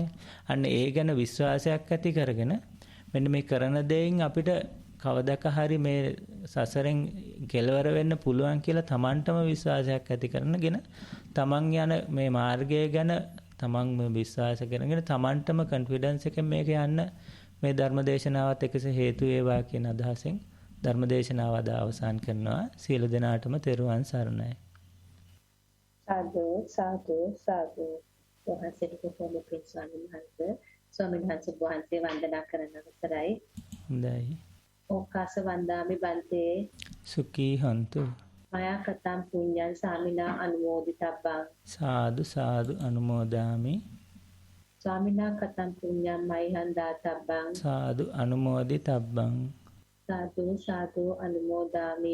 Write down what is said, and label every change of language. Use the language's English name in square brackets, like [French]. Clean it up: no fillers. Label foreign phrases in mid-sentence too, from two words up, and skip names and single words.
[Sinhala] අන්න ඒ ගැන විශ්වාසයක් ඇති කරගෙන මෙන්න මේ කරන දෙයින් අපිට කවදක හරි මේ සසරෙන් කෙලවර වෙන්න පුළුවන් කියලා තමන්ටම විශ්වාසයක් ඇති කරනගෙන තමන් යන මේ මාර්ගය ගැන තමන් විශ්වාස කරගෙන තමන්ටම කොන්ෆිඩන්ස් එකෙන් මේක යන්න මේ ධර්මදේශනාවත් එකසේ හේතු වේවා කියන අදහසෙන් ධර්මදේශනාව අද අවසන් කරනවා. සියලු දෙනාටම තෙරුවන් සරණයි. සාදු සාදු සාදු. වහන්සේට කොහොමද පින් ස්වාමීන් වහන්සේ ස්වාමීන් වහන්සේ වහන්සේ වන්දනා කරන අවසරයි. හොඳයි. [Pali] ඕකාස වන්දාමි බන්තේ සුඛී හන්තු. මයා කතම් පුඤ්ඤං සාමිනා අනුමෝදිතබ්බං. සාදු සාදු අනුමෝදාමි. ස්වාමිනා කතම් පුඤ්ඤං මයිහං දාතබ්බං. සාදු අනුමෝදිතබ්බං. සාදු සාදු අනුමෝදාමි.